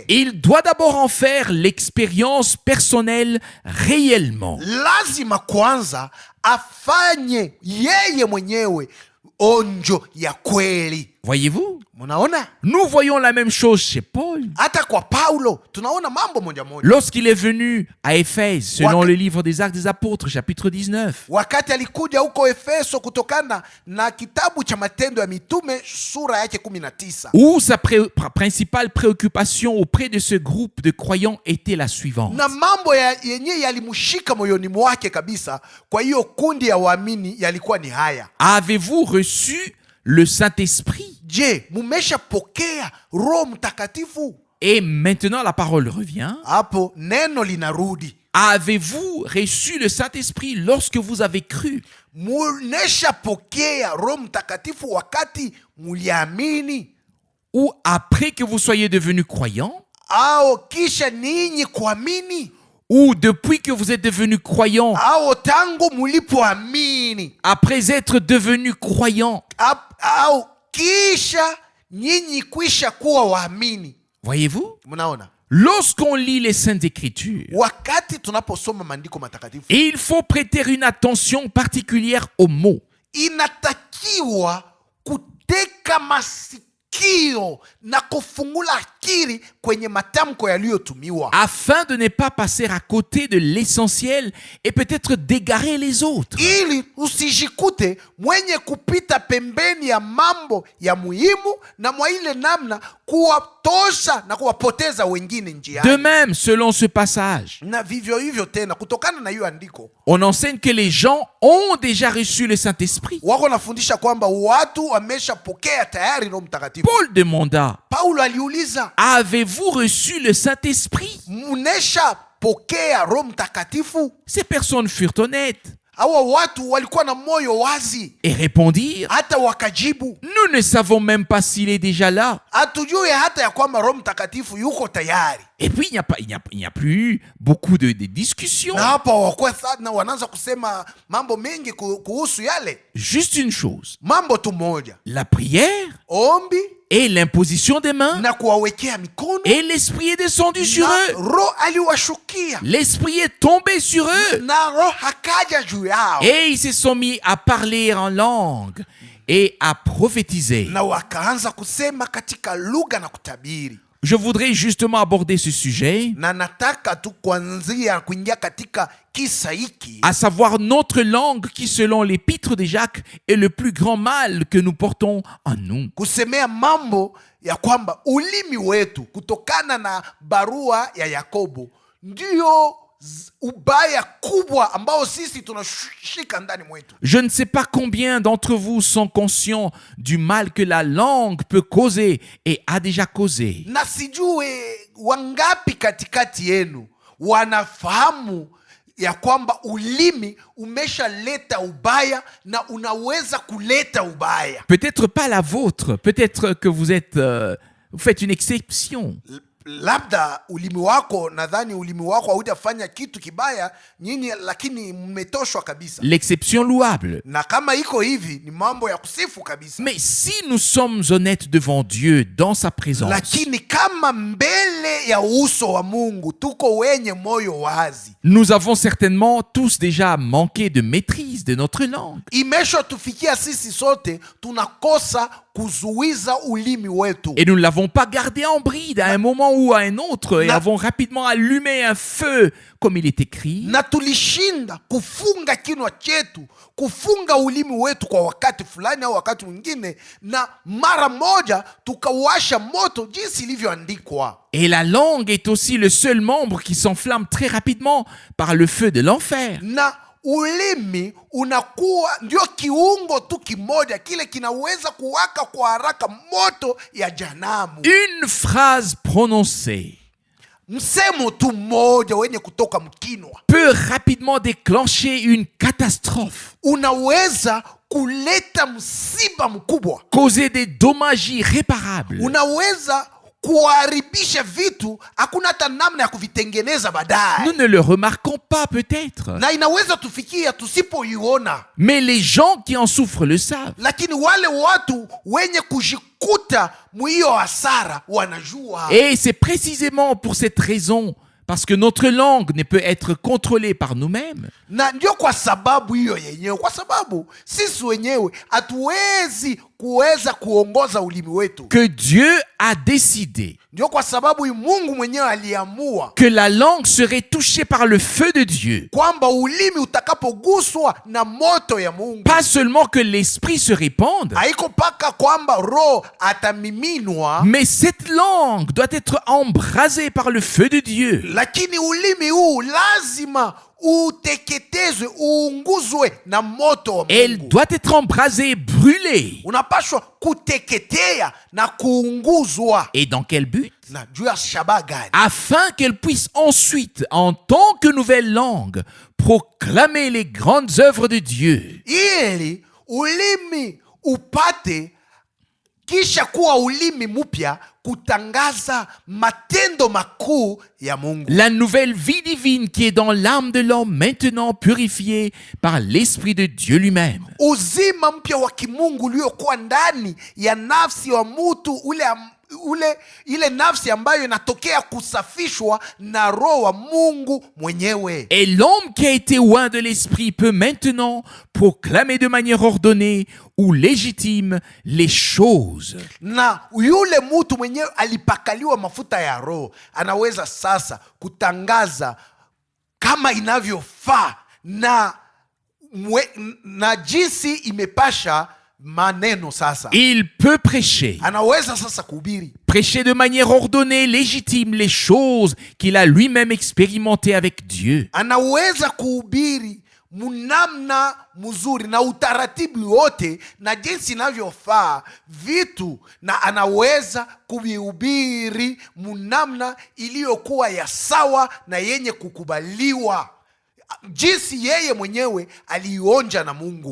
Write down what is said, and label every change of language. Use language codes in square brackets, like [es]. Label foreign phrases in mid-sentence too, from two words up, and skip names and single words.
[fr] Il doit d'abord en faire l'expérience personnelle réellement. [sw] Lazima kwanza afanye yeye mwenyewe onjo ya kweli. [fr] Voyez-vous? [sw] Munaona? [fr] Nous voyons la même chose chez Paul. [sw] Hata kwa Paulo tunaona mambo moja moja. [fr] Lorsqu'il est venu à Éphèse, selon le livre des Actes des Apôtres, chapitre 19. [sw] Wakati alikuja huko Efeso kutokana na kitabu cha Matendo ya Mitume sura yake 19. [fr] Où sa principale préoccupation auprès de ce groupe de croyants était la suivante. [sw] Na mambo yenye yalimshika moyoni mwake kabisa kwa hiyo kundi ya waamini yalikuwa ni haya: [fr] avez-vous reçu le Saint-Esprit? [sw] Je, mumesha pokea Roho Mtakatifu? [fr] Et maintenant la parole revient. [sw] Hapo neno linarudi. [fr] Avez-vous reçu le Saint-Esprit lorsque vous avez cru? [sw] Muneshapokea Roho Mtakatifu wakati muliamini, [fr] Ou après que vous soyez devenus croyants? [sw] au kisha ninyi kuamini, [fr] Ou depuis que vous êtes devenus croyants, [sw] au tangu mulipoamini, [fr] après être devenus croyants? [sw] au kisha nyinyi kwisha kuwa waamini? [fr] Voyez-vous? [sw] Mnaona, [fr] Lorsqu'on lit les Saintes Écritures, [sw] wakati tunaposoma maandiko matakatifu, [fr] il faut prêter une attention particulière aux mots. [sw] inatakiwa kuteka masikio na kufungula akili kwenye matamko yaliyotumiwa, [fr] afin de ne pas passer à côté de l'essentiel et peut-être d'égarer les autres. [sw] ili usijikute mwenye kupita pembeni ya mambo ya muhimu na mwa ile namna kuwatosha na kuwapoteza wengine [fr] De [sw] njiani. [fr] même, selon ce passage, [sw] Na vivyo hivyo tena, kutokana na hiyo andiko, [fr] on enseigne que les gens ont déjà reçu le Saint-Esprit. [sw] wako nafundisha kwamba watu wameshapokea tayari Roho Mtakatifu. [fr] Paul demanda, [sw] Paulo aliuliza, [fr] avez-vous reçu le Saint-Esprit? [sw] mneshapokea Roho Mtakatifu? [fr] Ces personnes furent honnêtes [sw] Hawa watu walikuwa na moyo wazi, [fr] et répondirent, [sw] hata wakajibu, [fr] nous ne savons même pas s'il est déjà là. [sw] hatujui hata ya kwamba Roho Mtakatifu yuko tayari. [fr] Et puis, il n'y a plus eu beaucoup de discussions. [sw] Na hapa wakuwa sana wanaanza kusema mambo mengi kuhusu yale [fr] Juste une chose, [sw] mambo tu moja, [fr] la prière [sw] ombi [fr] et l'imposition des mains, [sw] na kuwawekea mikono, [fr] et l'Esprit est descendu sur [sw] na [fr] eux. [sw] Roho aliwashukia [fr] L'Esprit est tombé sur eux. [sw] na Roho hakaja juu yao, [fr] Et ils se sont mis à parler en langue et à prophétiser. [sw] na wakaanza kusema katika lugha na kutabiri. [fr] Je voudrais justement aborder ce sujet, [sw] Na nataka tu kuingia katika kisa hiki, [fr] à savoir notre langue qui, selon l'épître de Jacques, est le plus grand mal que nous portons en nous. [sw] kusemea mambo ya kwamba ulimi wetu kutokana na barua ya Yakobo ndio ubaya kubwa ambao sisi tunashika ndani mwetu. [fr] Je ne sais pas combien d'entre vous sont conscients du mal que la langue peut causer et a déjà causé. [sw] Na sijue wangapi katikati yenu wanafahamu ya kwamba ulimi umeshaleta ubaya na unaweza kuleta ubaya. [fr] Peut-être pas la vôtre, peut-être que vous faites une exception. [sw] Labda ulimi wako, nadhani ulimi wako haujafanya kitu kibaya nyinyi, lakini mmetoshwa kabisa. [fr] L'exception louable. [sw] Na kama iko hivi ni mambo ya kusifu kabisa. [fr] Mais si nous sommes honnêtes devant Dieu dans sa présence, [sw] Lakini kama mbele ya uso wa Mungu tuko wenye moyo wazi, [fr] nous avons certainement tous déjà manqué de maîtrise de notre langue. [sw] imeshotufikia sisi sote tunakosa kuzuiza ulimi wetu, [fr] Et nous ne l'avons pas gardé en bride à un moment ou à un autre et [sw] Na- [fr] avons rapidement allumé un feu, comme il est écrit. [sw] na tulishinda kufunga kinwa chetu, kufunga ulimi wetu kwa wakati fulani au wakati mwingine, na mara moja tukawasha moto jinsi ilivyoandikwa. [fr] Et la langue est aussi le seul membre qui s'enflamme très rapidement par le feu de l'enfer. [sw] Na ulimi unakuwa ndio kiungo tu kimoja kile kinaweza kuwaka kwa haraka moto ya janamu. [fr] Une phrase prononcée [sw] Msemo tu mmoja wenye kutoka mkinwa [fr] peut rapidement déclencher une catastrophe, [sw] unaweza kuleta msiba mkubwa, [fr] causer des dommages irréparables. [sw] unaweza kuharibisha vitu, hakuna hata namna ya kuvitengeneza baadaye, [fr] Nous ne le remarquons pas peut-être, [sw] na inaweza tufikia tusipoiona. [fr] mais les gens qui en souffrent le savent. [sw] Lakini wale watu wenye kujikuta mwiyo hasara wanajua. [fr] Et c'est précisément pour cette raison, parce que notre langue ne peut être contrôlée par nous-mêmes, [sw] Na ndio kwa sababu hiyo yenyewe, kwa sababu sisi wenyewe hatuwezi kuweza kuongoza ulimi wetu. [fr] que Dieu a décidé [sw] Ndio kwa sababu Mungu mwenyewe aliamua [fr] que la langue serait touchée par le feu de Dieu. [sw] kwamba ulimi utakapoguswa na moto ya Mungu, [fr] Pas seulement que l'esprit se répande, [sw] haiko mpaka kwamba roho atamiminwa, [fr] mais cette langue doit être embrasée par le feu de Dieu. [sw] lakini ulimi huu lazima uteketezwe, uunguzwe na moto wa [fr] Elle [sw] Mungu. [fr] doit être embrasée, brûlée. [sw] Unapashwa kuteketea na kuunguzwa. [fr] Et dans quel but? [sw] na juu ya shabaha gani? [fr] Afin qu'elle puisse ensuite, en tant que nouvelle langue, proclamer les grandes œuvres de Dieu. [sw] Ili ulimi upate kisha kuwa ulimi mpya kutangaza matendo makuu ya Mungu. [fr] La nouvelle vie divine qui est dans l'âme de l'homme, maintenant purifiée par l'Esprit de Dieu lui-même. [sw] Uzima mpya wa kimungu uliokuwa ndani ya nafsi wa mtu ile nafsi ambayo inatokea kusafishwa na roho wa Mungu mwenyewe. [fr] Et l'homme qui a été oint de l'Esprit peut maintenant proclamer de manière ordonnée ou légitime les choses. [sw] Na yule mtu mwenyewe alipakaliwa mafuta ya roho anaweza sasa kutangaza kama inavyofaa na jinsi imepasha maneno sasa. [fr] Il peut prêcher. [sw] Anaweza sasa kuhubiri. [fr] Prêcher de manière ordonnée, légitime les choses qu'il a lui-même expérimentées avec Dieu. [sw] Anaweza kuhubiri munamna mzuri na utaratibu wote na jinsi inavyofaa vitu, na anaweza kuvihubiri munamna iliyokuwa ya sawa na yenye kukubaliwa, jinsi yeye mwenyewe alionja na Mungu